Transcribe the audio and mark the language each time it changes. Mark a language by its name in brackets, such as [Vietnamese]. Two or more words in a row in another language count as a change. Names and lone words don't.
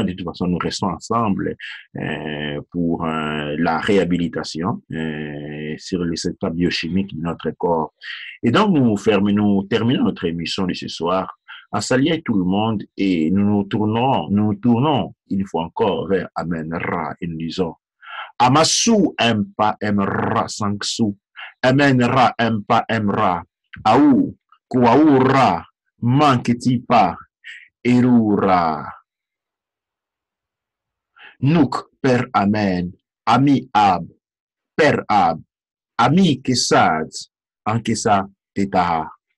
[French] De toute façon, nous restons ensemble pour la réhabilitation sur les secteurs biochimiques de notre corps. Et donc, nous terminons notre émission de ce soir en saluant tout le monde et nous tournons une fois encore vers Amen Ra et nous disons Amasu Empa Emra Sangsu Amen Ra Empa Emra Aou Kouaoura Manketipa Erura Nouk Per Amen Ami Ab Per Ab Ami Kesad Ankesa Tetaha